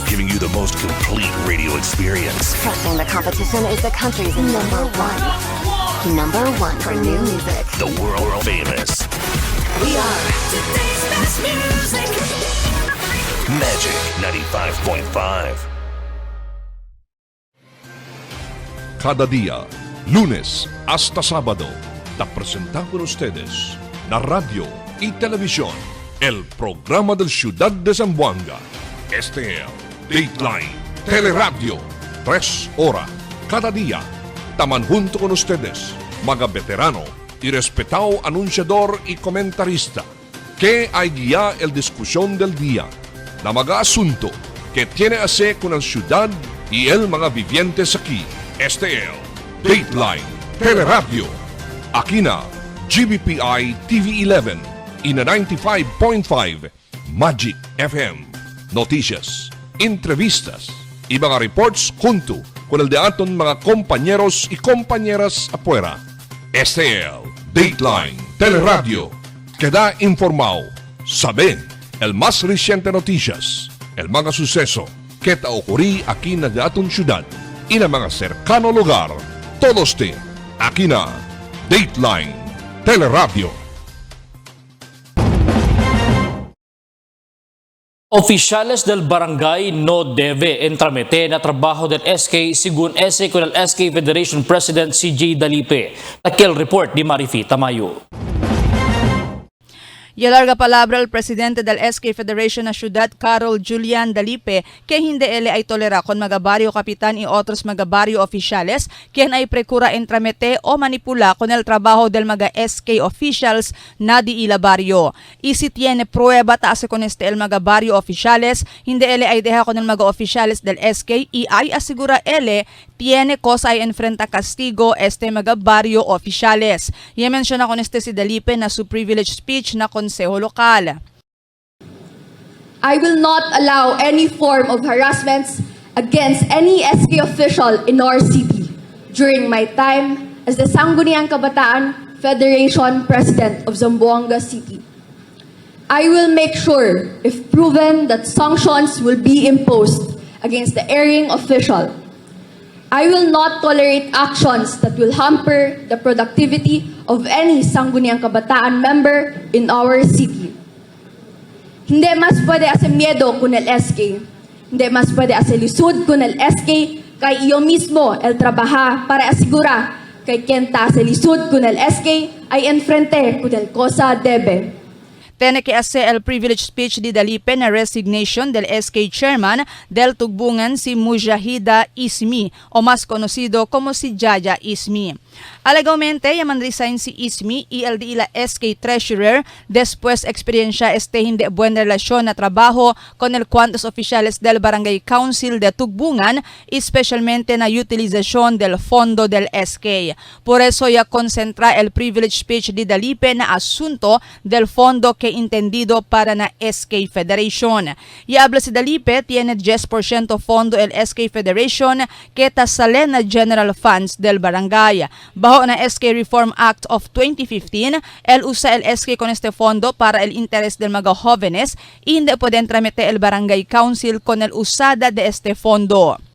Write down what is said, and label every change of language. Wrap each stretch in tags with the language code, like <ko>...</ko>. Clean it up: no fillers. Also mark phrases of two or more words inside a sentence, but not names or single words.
<en>giving you the most complete radio experience. Crushing the competition is the country's number one. Number one for new music. The world famous We are today's best music. Magic 95.5.</en> <cbk>Cada día, lunes hasta sábado, te presentamos con ustedes la radio y televisión, el programa del Ciudad de Zamboanga. Este es Dateline Teleradio, 3 horas cada día. Taman junto con ustedes, mga veterano y respetado anunciador y comentarista, que hay guía el discusión del día, la mga asunto que tiene a hacer con la ciudad y el mga vivientes aquí. Este es Dateline Teleradio. Aquí na GBPI TV11 y na 95.5 Magic FM. Noticias, entrevistas y mga reports junto con el de aton mga compañeros y compañeras afuera. Este es Dateline Teleradio. Queda informado, sabe el más reciente noticias, el mga suceso que te ocurrí aquí na de aton ciudad y na mga cercano lugar. Todos te aquí na Dateline Teleradio. Oficiales del barangay no debe entramete na trabajo del SK según ese con el SK Federation President CJ Dalipe. Aquel report di Marifi Tamayo. Y alarga palabra el presidente del SK Federation na Ciudad, Carol Julian Dalipe, que hindi ele ay tolera con mga barrio kapitan y otros mga barrio oficiales quien ay precura entramete o manipula con el trabajo del mga SK officials na di ila barrio. Y si tiene prueba taase con este el mga barrio oficiales, hindi ele ay deja con el mga oficiales del SK y ay asigura ele tiene cosa ay enfrenta castigo este mga barrio oficiales. Y menciona con este si Dalipe na su privilege speech na konseho lokal.</cbk> <en>I will not allow any form of harassments against any SK official in our city during my time as the Sangguniang Kabataan Federation President of Zamboanga City. I will make sure, if proven, that sanctions will be imposed against the erring official. I will not tolerate actions that will hamper the productivity of any Sangguniang Kabataan member in our city.</en> <cbk>Hindi mas pwede ase miedo con el SK. Hindi mas pwede ase lisud con el SK kay iyo mismo el trabaja para asigura kay kenta ase lisud con el SK ay enfrente con el cosa debe. Tiene que hacer el privilege speech di Dalipe na resignation del SK Chairman del Tugbungan si Mujahida Ismi o más conocido como si Yaya Ismi. Alegadamente, yaman resign si Ismi y el de la SK Treasurer después experiencia hindi buena relasyon na trabajo con el cuantos oficiales del Barangay Council de Tugbungan, especialmente na utilización del fondo del SK. Por eso ya concentra el privilege speech di Dalipe na asunto del fondo que entendido para na SK Federation. Y habla si Dalipe, tiene 10% fondo el SK Federation que tasale na general funds del barangay. Bajo na SK Reform Act of 2015, el usa el SK con este fondo para el interés del mga jóvenes y hindi pueden tramite el Barangay Council con el usada de este fondo.</cbk>